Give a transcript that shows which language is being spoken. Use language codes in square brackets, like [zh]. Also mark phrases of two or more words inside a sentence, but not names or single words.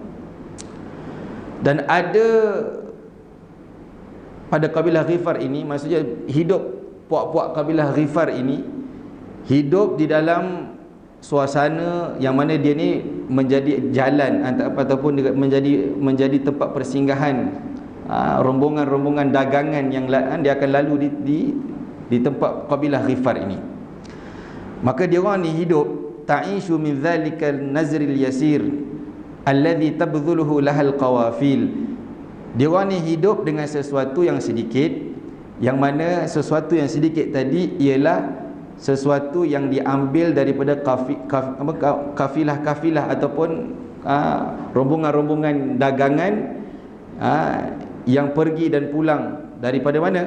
[ms] Dan ada pada kabilah Ghifar ini, maksudnya hidup puak-puak kabilah Ghifar ini hidup di dalam suasana yang mana dia ni menjadi jalan ataupun menjadi tempat persinggahan rombongan-rombongan dagangan yang dia akan lalu di tempat kabilah Ghifar ini. Maka dia orang ni hidup [ar] تعيش من ذلك النزر اليسير الذي تبذله لها القوافل. [ms] Dia orang ni hidup dengan sesuatu yang sedikit, yang mana sesuatu yang sedikit tadi ialah sesuatu yang diambil daripada kafilah-kafilah ataupun rombongan-rombongan dagangan yang pergi dan pulang daripada mana?